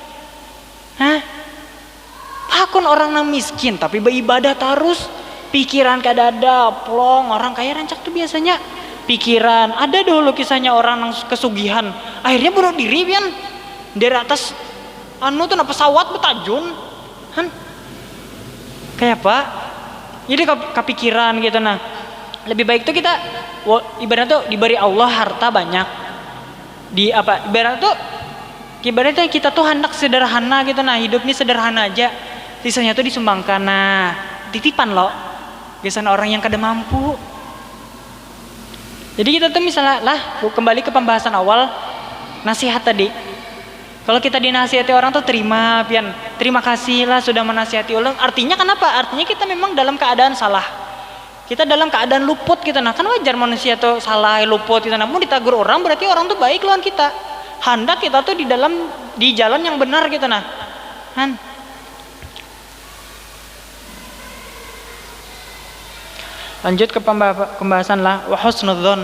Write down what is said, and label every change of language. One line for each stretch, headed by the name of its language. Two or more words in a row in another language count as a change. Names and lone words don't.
Banjar: Hah? Hakun orang nang miskin tapi beribadah terus. Pikiran kada ada, plong. Orang kaya rancak tuh biasanya pikiran. Ada dulu kisahnya orang nang kesugihan. Akhirnya bunuh diri pian. Dari atas tuh na pesawat betajun. Han. Kayak apa?
Indonesian: Jadi kepikiran gitu nah. Lebih baik tuh kita ibaratnya tuh diberi Allah harta banyak. Di apa? Ibaratnya kita tuh hendak sederhana gitu nah. Hidup ini sederhana aja. Sisanya tuh disumbangkan. Nah, titipan loh. Biasanya orang yang kada mampu. Jadi kita tuh misalnya lah kembali ke pembahasan awal nasihat tadi.
Banjar: Kalau kita dinasihati orang tuh terima pian, terima kasih lah sudah menasihati ulang.
Indonesian: Artinya kenapa? Artinya kita memang dalam keadaan salah. Kita dalam keadaan luput kita nah.
Banjar: Kan wajar manusia tuh salah luput kita. Namun ditagur orang berarti orang tuh baik lawan kita.
Indonesian: Hendak kita tuh di jalan yang benar kita nah. Han. Lanjut ke pembahasan lah wa husnudzon.